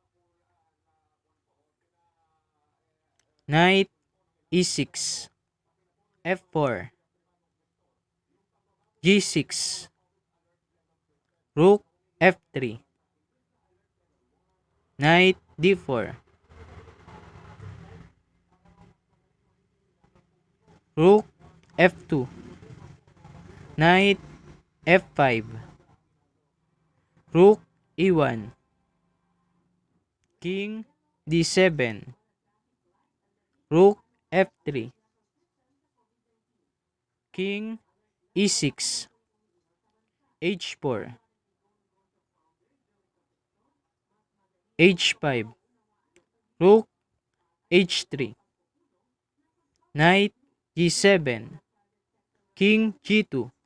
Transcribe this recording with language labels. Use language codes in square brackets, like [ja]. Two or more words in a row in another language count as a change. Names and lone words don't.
[en] Knight E6, F4, G6, Rook F3, Knight D4, Rook F2, Knight F5, Rook E1, King D7, Rook F3, King E6, H4, H5, Rook H3, Knight G7, King G2,